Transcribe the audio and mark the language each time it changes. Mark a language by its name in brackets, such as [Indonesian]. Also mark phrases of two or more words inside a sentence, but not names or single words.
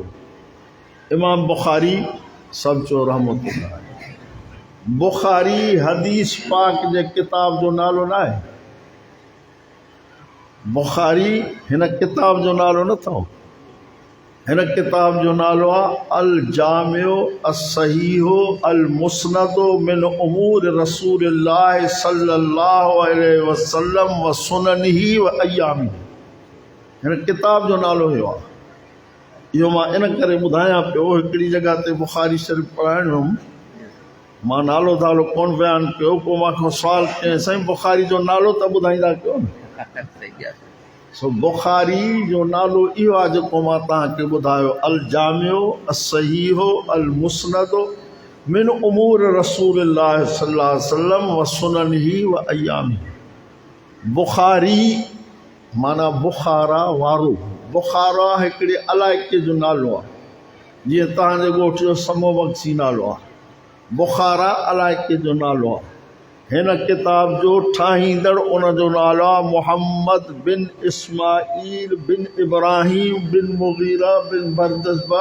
[Sindhi] इमाम बुखारी सम्झो रहमतुल्लाह। बुखारी हदीस पाक जे किताब जो नालो न आहे। बुखारी हिन किताब जो नालो न अथव। हिन किताब जो नालो आहे [Arabic] الجامع الصحيح المسند من أمور رسول الله صلى الله عليه وسلم وسننه وأيامه. [Sindhi] हिन किताब जो नालो इहो आहे। इहो मां इन करे ॿुधायां पियो, हिकिड़ी जॻह ते बुखारी शरीफ़ पढ़ाइण वियुमि, मां नालो धालो कोन बयानु कयो। पोइ मूंखां सुवालु कयईं, साईं बुखारी जो नालो त ॿुधाईंदा कयो न। सो बुखारी जो नालो इहो आहे जेको मां तव्हांखे ॿुधायो, [Arabic] الجامع الصحيح المسند من أمور رسول الله صلى الله عليه وسلم وسننه وأيامه. [Sindhi] बुखारी माना बुखारा वारो। बुखारा हिकिड़े इलाइक़े जो नालो आहे, जीअं तव्हांजे ॻोठ जो समो बख्शी नालो आहे। बुखारा इलाइक़े जो नालो आहे। हिन किताब जो ठाहींदड़ उनजो नालो आहे मुहम्मद बिन इस्माईल बिन इब्राहिम बिन मुगीरा बिन बरदस्बा।